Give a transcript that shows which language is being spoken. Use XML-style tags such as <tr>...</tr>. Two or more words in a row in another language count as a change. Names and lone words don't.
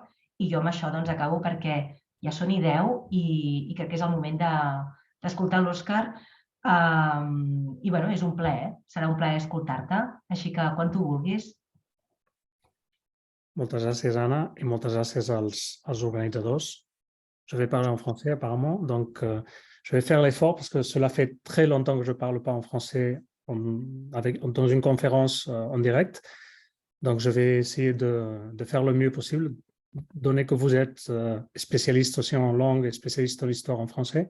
<ca>I jo amb això acabo perquè ja són i 10 i crec que és el moment d'escoltar l'Òscar. I és un plaer, serà un plaer escoltar-te, així que quan tu vulguis. Moltes gràcies, Anna, i moltes gràcies als organitzadors.</ca> <fr>Je vais parler en français apparemment, donc je vais faire l'effort parce que cela fait très longtemps que je ne parle pas en français dans une conférence en direct. Donc je vais essayer de faire le mieux possible, donné que vous êtes spécialiste aussi en langue et spécialiste de l'histoire en français.</fr>